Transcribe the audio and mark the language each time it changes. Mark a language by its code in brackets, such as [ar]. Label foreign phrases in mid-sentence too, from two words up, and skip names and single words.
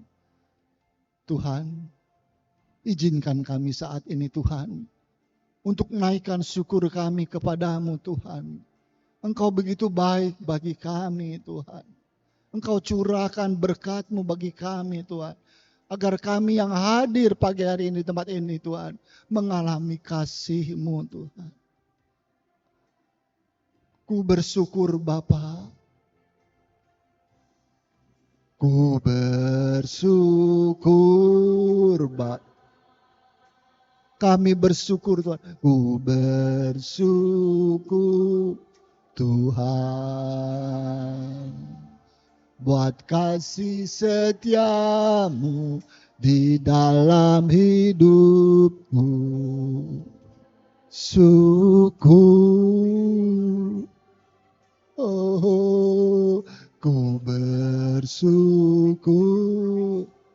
[id] Tuhan, izinkan kami saat ini Tuhan, untuk naikkan syukur kami kepadamu Tuhan. Engkau begitu baik bagi kami Tuhan. Engkau curahkan berkat-Mu bagi kami Tuhan. Agar kami yang hadir pagi hari ini di tempat ini Tuhan, mengalami kasih-Mu Tuhan. Ku bersyukur Bapa. Ku bersyukur Bapa. Kami bersyukur Tuhan. Ku bersyukur Tuhan. buat kasih setiamu di dalam hidupku. Syukur, oh, ku bersyukur.